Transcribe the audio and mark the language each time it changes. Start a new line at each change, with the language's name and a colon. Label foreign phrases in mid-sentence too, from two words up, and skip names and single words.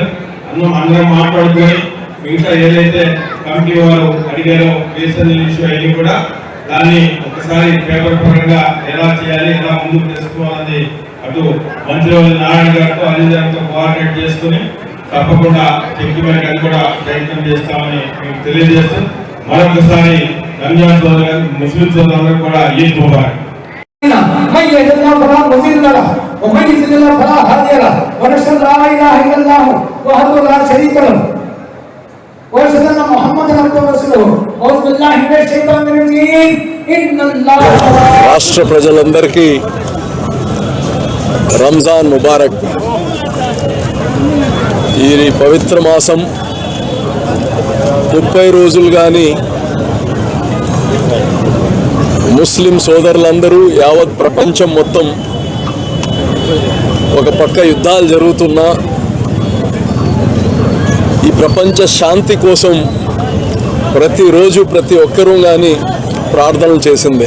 Telugu: అందరం మాట్లాడుకొని మిగతా ఏదైతే కమిటీ వారు అడిగారో కేసుల ఇష్యూ అయ్యి కూడా దాన్ని ఒకసారి పేపర్ పరంగా ఎలా చేయాలి, ఎలా ముందుకు తెచ్చుకోవాలని అటు మంత్రి నారాయణ గారితో అజీజాన్తో కోఆర్డినేట్ చేసుకుని తప్పకుండా శక్తి మేరకు అది కూడా ప్రయత్నం చేస్తామని మీకు తెలియజేస్తూ, మరొకసారి రంజాన్ సోదరు ముస్లిం సోదరులకు కూడా
Arabic: عيد مبارك. من يهد الله فلا مضل له ومن يضلل الله فلا هادي له ونشهد ان لا اله الا الله وحده لا شريك له ونشهد ان محمدا عبده ورسوله اعوذ بالله من الشيطان الرجيم ان الله
Telugu: రాష్ట్ర ప్రజలందరికీ
Arabic: رمضان مبارك.
Telugu: ఈ పవిత్ర మాసం 30 రోజులు కానీ ముస్లిం సోదరులందరూ యావత్ ప్రపంచం మొత్తం ఒక పక్క యుద్ధాలు జరుగుతున్నా ఈ ప్రపంచ శాంతి కోసం ప్రతిరోజు ప్రతి ఒక్కరూ కానీ ప్రార్థనలు చేసిందే.